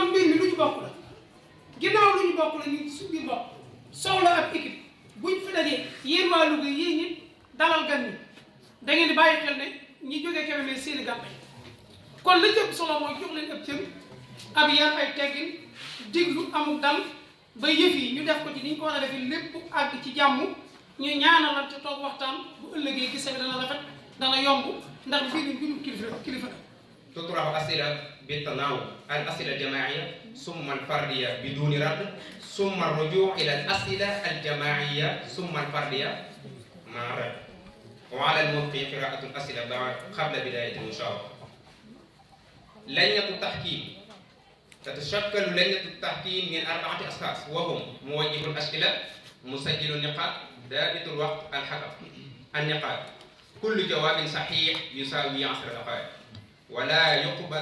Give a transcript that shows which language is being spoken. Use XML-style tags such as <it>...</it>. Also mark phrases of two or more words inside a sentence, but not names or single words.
<wo>mbir mi lu ñu bokk la ginnaaw lu ñu bokk la ñu suñu biir bopp soxla ab équipe buñ fi dajee yéen waa Louga yéen ñi dalal gan ñi da ngeen di bàyyi xel ne ñi jógee Kébémer seeni gàmpay kon la jëm solo mooy jox leen ab cër ab yar ay teggin diglu amul dal ba yëf yi ñu def ko ci ni ñu ko war a defee lépp àgg ci jàmm ñu ñaanalante toog waxtaan bu ëllëgee gis nga dana rafet dana yomb ndax mbir mi mbirum kilifa</wo> <ar>تطرح أسئلة بالتناوب الأسئلة الجماعية ثم الفردية بدون رد ثم الرجوع إلى الأسئلة الجماعية ثم الفردية مع رد وعلى الملقي قراءة الأسئلة قبل بداية المشاورة. لجنة التحكيم تتشكل لجنة التحكيم من 4 أشخاص وهم موجه الأسئلة مسجل النقاط ضابط الوقت الحكم النقاط كل جواب صحيح يساوي 10 دقائق ولا يقبل.</ar>